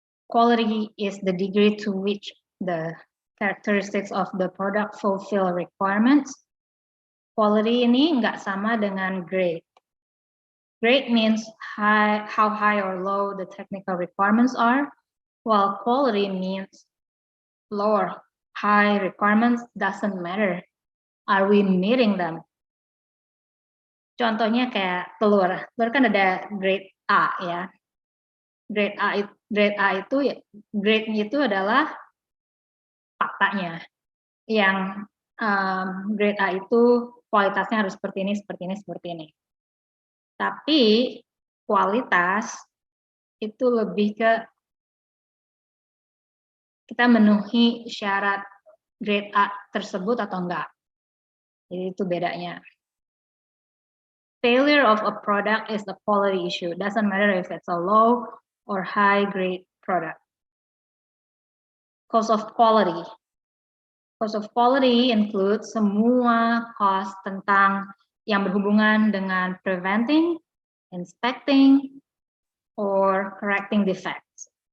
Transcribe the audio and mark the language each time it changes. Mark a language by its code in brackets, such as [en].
[en] Quality is the degree to which the characteristics of the product fulfill requirements. [id] Quality ini nggak sama dengan grade. [en] Grade means how high or low the technical requirements are, while quality means low or high requirements doesn't matter. Are we meeting them? [id] Contohnya kayak telur. Telur kan ada grade A ya. Grade A itu ya, grade-nya itu adalah faktanya. Yang grade A itu kualitasnya harus seperti ini, seperti ini, seperti ini. Tapi kualitas itu lebih ke kita memenuhi syarat grade A tersebut atau enggak. Jadi itu bedanya. [en] Failure of a product is a quality issue. Doesn't matter if it's a low or high grade product. Cost of quality. Cost of quality includes [id] semua [en] cost [id] tentang yang berhubungan dengan [en] preventing, inspecting, or correcting defects.